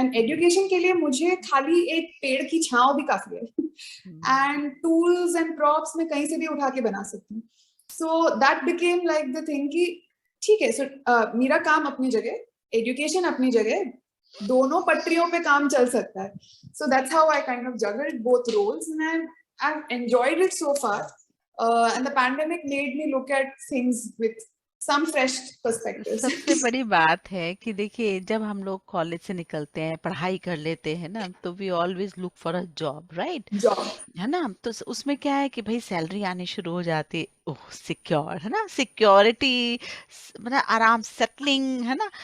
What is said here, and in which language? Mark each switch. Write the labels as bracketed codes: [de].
[hi] And education के लिए मुझे खाली एक पेड़ की छांव भी काफी है, एंड टूल्स एंड प्रॉप्स में कहीं से भी उठा के बना सकती हूँ. [en] so that became like the thing [hi] कि ठीक है, सो मेरा काम अपनी जगह, एजुकेशन अपनी जगह, दोनों पटरियों पे काम चल सकता है. [en] So that's how I kind of juggled both roles, and I've enjoyed it so far. And the pandemic made me look at things with some fresh perspectives. [hi] सबसे बड़ी बात है कि देखिए, जब हम लोग कॉलेज से निकलते हैं, पढ़ाई कर लेते हैं ना, तो [en] We always look for a job, right? Job. [hi] है ना? तो उसमें क्या है कि भाई सैलरी आनी शुरू हो जाती, ओह सिक्योर, है ना? सिक्योरिटी, मतलब आराम, सेटलिंग, है ना?